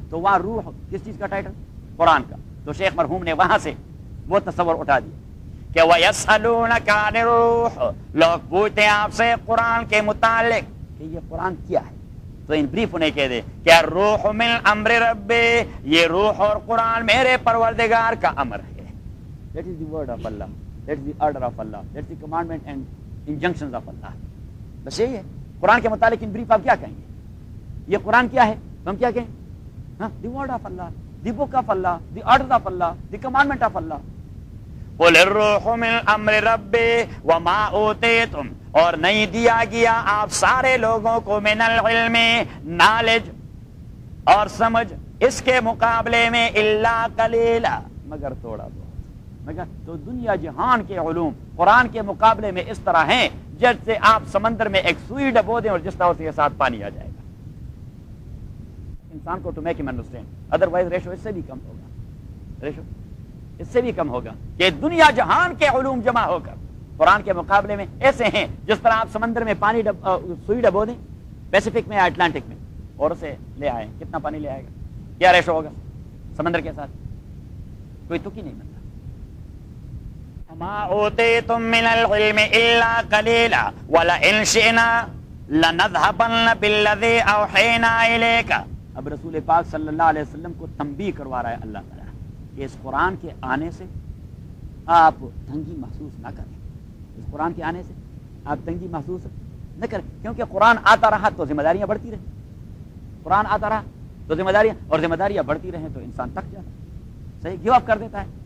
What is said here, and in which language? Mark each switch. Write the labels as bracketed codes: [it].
[ur] تو وہاں روح کس چیز کا ٹائٹل؟ قرآن کا. تو شیخ مرحوم نے وہاں سے وہ تصور اٹھا دیا کہ [ar] وَيَسْأَلُونَكَ عَنِ الرُّوحِ، [ur] لوگ پوچھتے ہیں آپ سے قرآن کے متعلق کہ یہ قرآن کیا ہے. تو ان بریف انہیں کہہ دے کہ [ar] روح من امر ربی، [ur] یہ روح اور قرآن میرے پروردگار کا امر ہے. [en] That is the word of Allah. That is the order of Allah. That is the commandment and injunctions of Allah. [ur] بس یہی ہے قرآن کے متعلق. ان بریف آپ کیا کہیں گے؟ یہ قرآن کیا ہے؟ ہم کیا کہیں؟ [en] The word of Allah. The book of Allah, the order of Allah, the commandment of Allah. [ar] قُلِ الرُّوحُ مِنْ أَمْرِ رَبِّ وَمَا أُوتِيتُمْ، [ur] اور نہیں دیا گیا آپ سارے لوگوں کو من العلم نالج اور سمجھ اس کے مقابلے میں [ar] الا قلیلا، [ur] مگر تھوڑا بہت. مگر تو دنیا جہان کے علوم قرآن کے مقابلے میں اس طرح ہیں جیسے آپ سمندر میں ایک سوئی ڈبو دیں اور جس طرح سے یہ ساتھ پانی آ جائے گا. انسان کو تو make he understand, other wise ratio اس سے بھی کم ہوگا، ریشو اس سے بھی کم ہوگا کہ دنیا جہان کے علوم جمع ہو کر قرآن کے مقابلے میں ایسے ہیں جس طرح آپ سمندر میں پانی سوئی ڈبو دیں پیسیفک میں یا اٹلانٹک میں اور اسے لے آئیں، کتنا پانی لے آئے گا؟ کیا ریشو ہوگا سمندر کے ساتھ؟ کوئی تک ہی نہیں بنتا. [ar] وما اوتيتم من العلم الا قليلا ولئن شئنا لنذهبن بالذي اوحينا اليك. [ur] اب رسول پاک صلی اللہ علیہ وسلم کو تنبیہ کروا رہا ہے اللہ تعالیٰ کہ اس قرآن کے آنے سے آپ تنگی محسوس نہ کریں, اس قرآن کے آنے سے آپ تنگی محسوس نہ کریں, کیونکہ قرآن آتا رہا تو ذمہ داریاں بڑھتی رہیں, قرآن آتا رہا تو ذمہ داریاں, اور ذمہ داریاں بڑھتی رہیں تو انسان تھک جاتا ہے, صحیح, گیو اپ کر دیتا ہے.